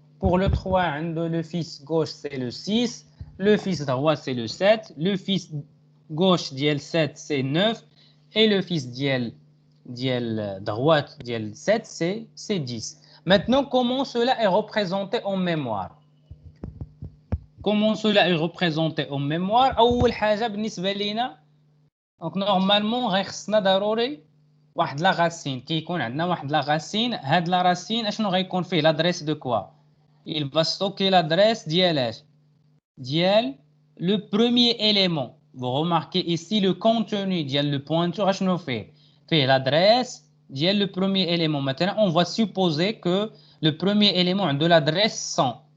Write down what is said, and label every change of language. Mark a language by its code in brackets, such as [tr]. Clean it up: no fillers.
[fr] Pour le 3, le fils gauche c'est le 6, le fils droit c'est le 7, le fils gauche diel 7 c'est 9 et le fils diel droite diel 7 c'est 10. Maintenant, comment cela est représenté en mémoire? Comment cela est représenté en mémoire? [ar] أول حاجة بالنسبة لينا [fr] donc normalement [ar] غيخصنا ضروري واحد لا racine كيكون عندنا واحد لا racine. هاد لا racine اشنو غيكون فيه [fr] l'adresse de quoi? Il va stocker l'adresse [ar] ديال [fr] le premier élément. Vous remarquez ici le contenu [ar] ديال [fr] le pointeur [ar] اشنو فيه [fr] l'adresse ديال le premier élément. Maintenant on va supposer que le premier élément a de l'adresse 100.